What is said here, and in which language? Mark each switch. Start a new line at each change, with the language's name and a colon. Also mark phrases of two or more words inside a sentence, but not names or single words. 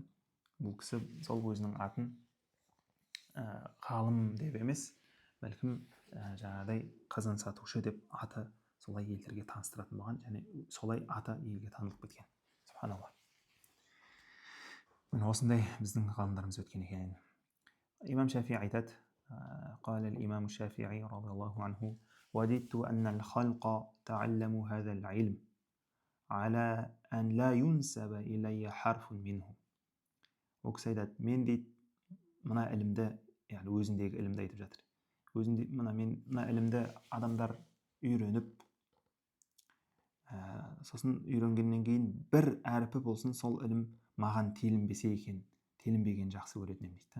Kazakh: Бұл кісі сол өзінің атын ғалым деп емес, бәлкім жаңағыдай қазан сатушы деп аты солай елдерге таныстыратын болған, және солай аты елге танылып кеткен. Субханалла. Міне осындай біздің ғалымдарымыз өткен екен. Имам Шафии айтады:
Arabic: قال الإمام الشافعي رضي الله عنه وددت أن الخلق تعلموا هذا العلم على أن لا ينسب إلي حرف منه.
Kazakh: Ол кісі айтады, мен дейді мына ілімді, яғни өзіндегі ілімді айтып жатыр. Мына ілімді адамдар үйреніп, сосын үйренгеннен кейін бір әріпі болсын сол ілім маған телінбесе екен, телінбеген жақсы көретінім дейді.